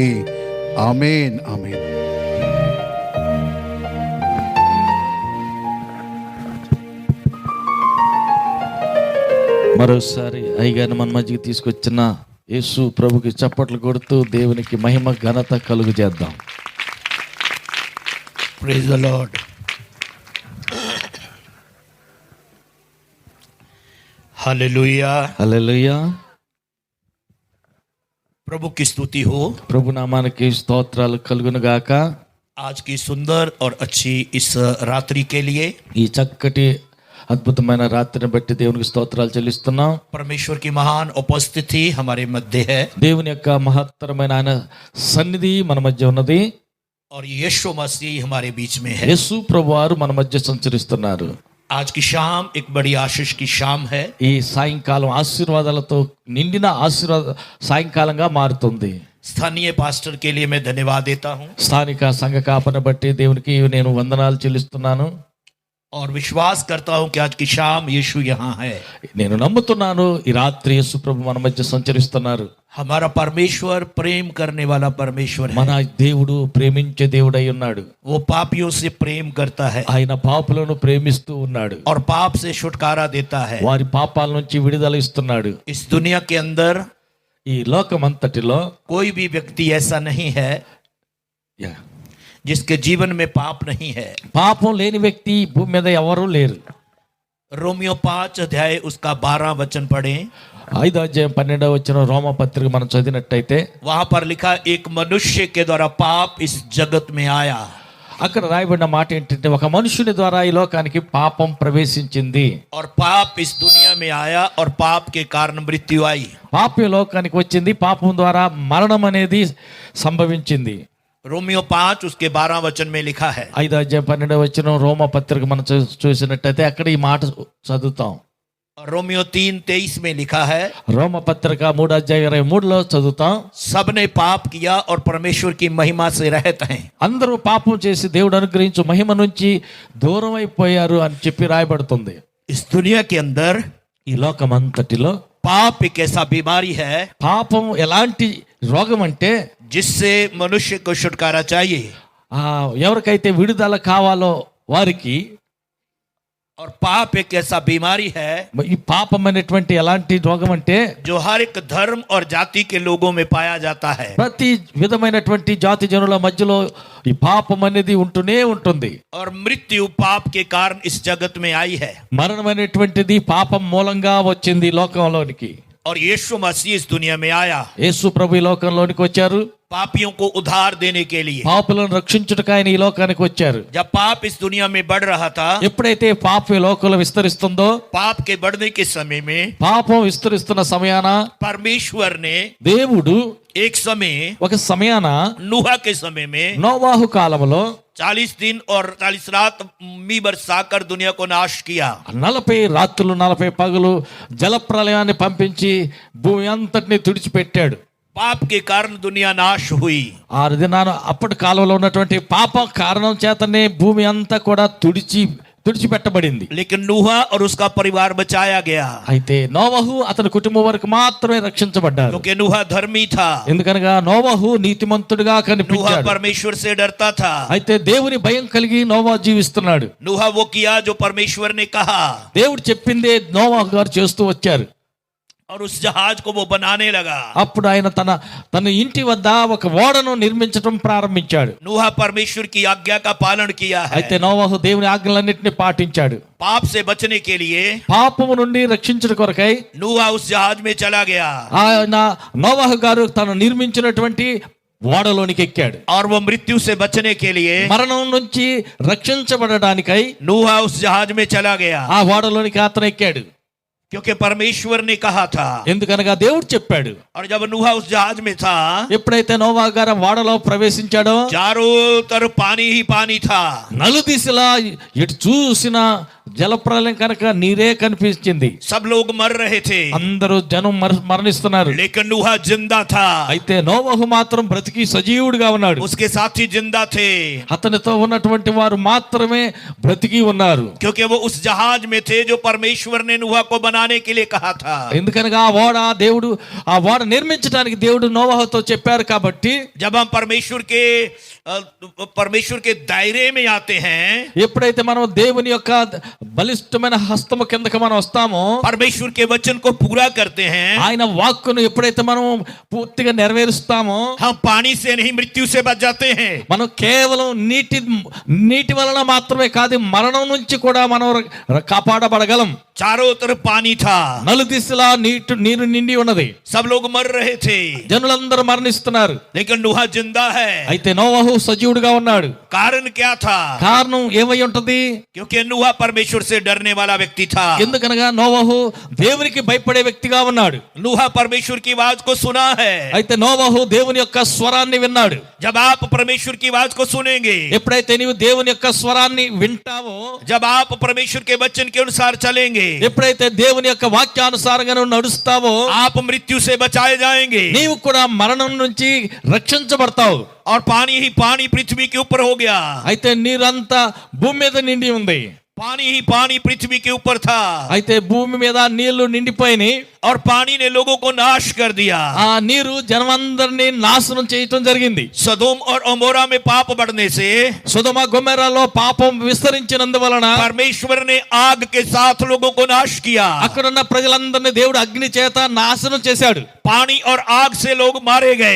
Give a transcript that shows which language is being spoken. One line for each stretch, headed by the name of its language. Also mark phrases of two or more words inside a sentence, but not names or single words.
Telugu: ఆమేన్, ఆమేన్. మరోసారి అయ్యగారిని మన మధ్యకి తీసుకొచ్చిన యేసు ప్రభుకి చప్పట్లు కొడుతూ దేవునికి మహిమ ఘనత కలుగు చేద్దాం.
English: Praise the Lord. Hallelujah.
Telugu: హల్లెలూయా.
Hindi: प्रभु की स्तुति हो.
Telugu: ప్రభు నామానికి స్తోత్రాలు కలుగును గాక.
Hindi: आज की सुंदर और अच्छी इस रात्रि के लिए
Telugu: ఈ చక్కటి అద్భుతమైన రాత్రిని బట్టి దేవునికి స్తోత్రాలు చెల్లిస్తున్నాం.
Hindi: परमेश्वर की महान उपस्थिति हमारे मध्य है
Telugu: దేవుని యొక్క మహత్తరమైన ఆయన సన్నిధి మన మధ్య ఉన్నది.
Hindi: और यीशु मसीह हमारे बीच में है.
Telugu: యేసు ప్రభువారు మన మధ్య సంచరిస్తున్నారు.
Hindi: आज की शाम एक बड़ी आशीष की शाम है.
Telugu: ఈ సాయంకాలం ఆశీర్వాదాలతో నిండిన సాయంకాలంగా మారుతుంది.
Hindi: स्थानीय पास्टर के लिए मैं धन्यवाद देता हूँ
Telugu: స్థానిక సంఘ కాపన బట్టి దేవునికి నేను వందనాలు చెల్లిస్తున్నాను.
Hindi: और विश्वास करता हूँ कि आज की शाम यीशु यहाँ है.
Telugu: నేను నమ్ముతున్నాను ఈ రాత్రి యేసు ప్రభు మన మధ్య సంచరిస్తున్నారు.
Hindi: हमारा परमेश्वर प्रेम करने वाला परमेश्वर है.
Telugu: మన దేవుడు ప్రేమించే దేవుడై ఉన్నాడు.
Hindi: वो पापियों से प्रेम करता है
Telugu: ఆయన పాపులను ప్రేమిస్తూ ఉన్నాడు.
Hindi: और पाप से छुटकारा देता है.
Telugu: వారి పాపాల నుంచి విడుదల ఇస్తున్నాడు.
Hindi: इस दुनिया के अंदर
Telugu: ఈ లోకమంతటిలో
Hindi: कोई भी व्यक्ति ऐसा नहीं है जिसके जीवन में पाप नहीं है.
Telugu: పాపం లేని వ్యక్తి భూమి మీద ఎవరూ లేరు.
Hindi: रोमियो 5 अध्याय उसका 12 वचन पढ़ें.
Telugu: 5వ అధ్యాయం 12వ వచనం రోమ పత్రిక మనం చదివినట్టయితే
Hindi: वहां पर लिखा, एक मनुष्य के द्वारा पाप इस जगत में आया.
Telugu: అక్కడ రాయబడిన మాట ఏంటంటే, ఒక మనుషుని ద్వారా ఈ లోకానికి పాపం ప్రవేశించింది.
Hindi: और पाप इस दुनिया में आया और पाप के कारण मृत्यु आई.
Telugu: పాపం ఈ లోకానికి వచ్చింది, పాపం ద్వారా మరణం అనేది సంభవించింది.
Hindi: रोमियो 5 उसके 12 वचन में लिखा है.
Telugu: 5వ అధ్యాయం 12వ వచనం రోమ పత్రిక మనం చూసినట్టయితే అక్కడ ఈ మాట చదువుతాం.
Hindi: रोमियो 3:23 में लिखा है,
Telugu: రోమ పత్రిక 3వ అధ్యాయం 23లో చదువుతాం.
Hindi: सबने पाप किया और परमेश्वर की महिमा से रहित हैं.
Telugu: అందరూ పాపం చేసి దేవుడు అనుగ్రహించు మహిమ నుంచి దూరం అయిపోయారు అని చెప్పి రాయబడుతుంది.
Hindi: इस दुनिया के अंदर
Telugu: ఈ లోకమంతటిలో
Hindi: पाप एक ऐसा बीमारी है
Telugu: పాపం ఎలాంటి రోగం అంటే,
Hindi: जिससे मनुष्य को छुटकारा चाहिए.
Telugu: ఎవరికైతే విడుదల కావాలో వారికి,
Hindi: और पाप एक ऐसा बीमारी है
Telugu: ఈ పాపం అనేటువంటి ఎలాంటి రోగం అంటే
Hindi: जो हर एक धर्म और जाति के लोगों में पाया जाता है.
Telugu: ప్రతి విధమైనటువంటి జాతి జనుల మధ్యలో ఈ పాపం అనేది ఉంటూనే ఉంటుంది.
Hindi: और मृत्यु पाप के कारण इस जगत में आई है.
Telugu: మరణం అనేటువంటిది పాపం మూలంగా వచ్చింది లోకంలోనికి.
Hindi: और यीशु मसीह इस दुनिया में आया
Telugu: యేసు ప్రభు ఈ లోకంలోనికి వచ్చారు.
Hindi: पापियों को उद्धार देने के लिए.
Telugu: పాపులను రక్షించుటకు ఆయన ఈ లోకానికి వచ్చారు.
Hindi: जब पाप इस दुनिया में बढ़ रहा था,
Telugu: ఎప్పుడైతే పాపం ఈ లోకంలో విస్తరిస్తుందో,
Hindi: पाप के बढ़ने के समय में
Telugu: పాపం విస్తరిస్తున్న సమయాన
Hindi: परमेश्वर ने
Telugu: దేవుడు
Hindi: एक समय
Telugu: ఒక సమయాన
Hindi: नूहा के समय में
Telugu: నోవాహు కాలంలో
Hindi: 40 दिन और 40 रात मी बरसाकर दुनिया को नाश किया.
Telugu: 40 రాత్రులు 40 పగలు జలప్రలయాన్ని పంపించి భూమి అంతటిని తుడిచిపెట్టాడు.
Hindi: पाप के कारण दुनिया नाश हुई.
Telugu: 6 దినాలు అప్పటి కాలంలో ఉన్నటువంటి పాప కారణం చేతనే భూమి అంతా కూడా తుడిచి తుడిచిపెట్టబడింది.
Hindi: लेकिन नूह और उसका परिवार बचाया गया,
Telugu: అయితే నోవహు అతని కుటుంబం వరకు మాత్రమే రక్షించబడ్డారు.
Hindi: क्योंकि नूह धर्मी था,
Telugu: ఎందుకనగా నోవహు నీతిమంతుడిగా
Hindi: नूह
Telugu: కనిపించాడు.
Hindi: परमेश्वर से डरता था,
Telugu: అయితే దేవుని భయం కలిగి నోవహు జీవిస్తున్నాడు.
Hindi: नूह वो किया जो परमेश्वर ने कहा
Telugu: దేవుడు చెప్పిందే నోవహు గారు చేస్తూ వచ్చారు.
Hindi: और उस जहाज को वो बनाने लगा।
Telugu: అప్పుడు ఆయన తన ఇంటి వద్ద ఒక ఓడను నిర్మించడం ప్రారంభించాడు.
Hindi: नूह परमेश्वर की आज्ञा का पालन किया है,
Telugu: అయితే నోవహు దేవుని ఆజ్ఞలన్నింటినీ పాటించాడు.
Hindi: पाप से बचने के लिए
Telugu: పాపము నుండి రక్షించడం కొరకై
Hindi: नूह उस जहाज में चला गया,
Telugu: ఆయన నోవహు గారు తను నిర్మించినటువంటి ఓడలోనికి ఎక్కాడు.
Hindi: और वो मृत्यु से बचने के लिए
Telugu: మరణం నుంచి రక్షించబడడానికై
Hindi: नूह उस जहाज में चला गया,
Telugu: ఆ ఓడలోనికి అతను ఎక్కాడు.
Hindi: क्योंकि परमेश्वर ने कहा था।
Telugu: ఎందుకనగా దేవుడు చెప్పాడు.
Hindi: और जब नूह उस जहाज में था,
Telugu: ఎప్పుడైతే నోవహు గారు ఓడలో ప్రవేశించాడో
Hindi: चारों तरफ पानी ही पानी था,
Telugu: నలుదిశలా ఎటు చూసిన జలప్రలయం కనుక నీరే కనిపించింది.
Hindi: सब लोग मर रहे थे,
Telugu: అందరూ జనం మరణిస్తున్నారు.
Hindi: लेकिन नूह जिंदा था,
Telugu: అయితే నోవహు మాత్రం బ్రతికి సజీవుడిగా ఉన్నాడు.
Hindi: उसके साथी जिंदा थे,
Telugu: అతనితో ఉన్నటువంటి వారు మాత్రమే బ్రతికి ఉన్నారు.
Hindi: क्योंकि वो उस जहाज में थे जो परमेश्वर ने नूह को बनाने के लिए कहा था।
Telugu: ఎందుకనగా ఆ ఓడ నిర్మించడానికి దేవుడు నోవహుతో చెప్పారు కాబట్టి
Hindi: जब हम परमेश्वर के दायरे में आते हैं,
Telugu: ఎప్పుడైతే మనం దేవుని యొక్క బలిష్టమైన హస్తము కిందకి మనం వస్తామో,
Hindi: परमेश्वर के वचन को पूरा करते हैं,
Telugu: ఆయన వాక్కును ఎప్పుడైతే మనం పూర్తిగా నెరవేరుస్తామో,
Hindi: हम पानी से नहीं मृत्यु से बच जाते हैं।
Telugu: మనం కేవలం నీటి వలన మాత్రమే కాదు, మరణం నుంచి కూడా మనం కాపాడబడగలం.
Hindi: चारों तरफ पानी था,
Telugu: నలుదిశలా నీరు నిండి ఉన్నది.
Hindi: सब लोग मर रहे थे,
Telugu: జనులందరూ మరణిస్తున్నారు.
Hindi: लेकिन नूह जिंदा है।
Telugu: అయితే నోవహు సజీవుడిగా ఉన్నాడు.
Hindi: कारण क्या था?
Telugu: కారణం ఏమై ఉంటది?
Hindi: क्योंकि नूह परमेश्वर से डरने वाला व्यक्ति था।
Telugu: ఎందుకనగా నోవహు దేవునికి భయపడే వ్యక్తిగా ఉన్నాడు.
Hindi: नूह परमेश्वर की आवाज को सुना है।
Telugu: అయితే నోవహు దేవుని యొక్క స్వరాన్ని విన్నాడు.
Hindi: जब आप परमेश्वर की आवाज को सुनेंगे,
Telugu: ఎప్పుడైతే నీవు దేవుని యొక్క స్వరాన్ని వింటావో,
Hindi: जब आप परमेश्वर के वचन के अनुसार चलेंगे,
Telugu: ఎప్పుడైతే దేవుని యొక్క వాక్యానుసారంగా నువ్వు నడుస్తావో,
Hindi: आप मृत्यु से बचाए जाएंगे,
Telugu: నీవు కూడా మరణం నుంచి రక్షించబడతావు.
Hindi: और पानी ही पानी पृथ्वी के ऊपर हो गया।
Telugu: అయితే నీరంతా భూమి మీద నిండి ఉంది.
Hindi: पानी ही पानी पृथ्वी के ऊपर था,
Telugu: అయితే భూమి మీద నీళ్లు నిండిపోయినాయి.
Hindi: और पानी ने लोगों को नाश कर दिया।
Telugu: ఆ నీరు జనమందరినీ నాశనం చేయటం జరిగింది.
Hindi: सदोम और अमोरा में पाप बढ़ने से
Telugu: సొదొమ గొమొర్రాలో పాపం విస్తరించినందువలన
Hindi: परमेश्वर ने आग के साथ लोगों को नाश किया।
Telugu: అక్కడున్న ప్రజలందరినీ దేవుడు అగ్ని చేత నాశనం చేశాడు.
Hindi: पानी और आग से लोग मारे गए।